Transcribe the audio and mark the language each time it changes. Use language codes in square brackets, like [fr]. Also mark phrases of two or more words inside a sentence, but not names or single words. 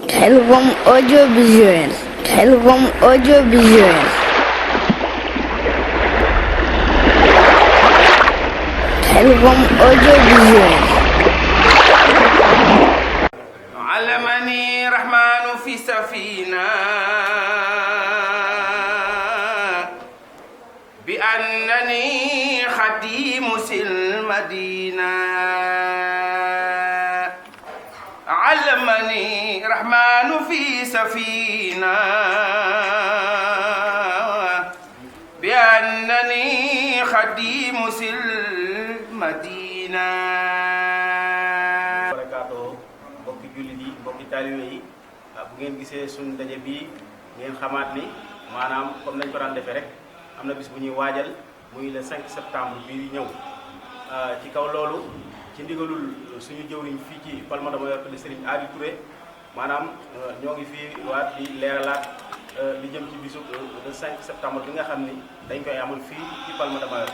[fr] Khelcom audiovisuel. Khelcom audiovisuel. Khelcom audiovisuel. [ar] علمني رحمن في سفينة بأنني خديم المدينة علمني رحمن في سفينة بأنني خديم المدينة [wo] mbokki jullit yi mbokki taalibe yi bu ngeen gisee suñu ndaje bii ngeen xamaat ni maanaam comme nañ ko daan defee rek am na bis bu ñuy waajal muy le 5 septembre bii ñëw ci kaw loolu ci ndigalul suñu jëwriñ fii ci Palma de Mallorca di Serigne Adi Touré maanaam ñoo ngi fii waat di leeralaat li jëm ci bisu le 5 septembre bi nga xam ni dañ koy amal fii ci Palma de Mallorca.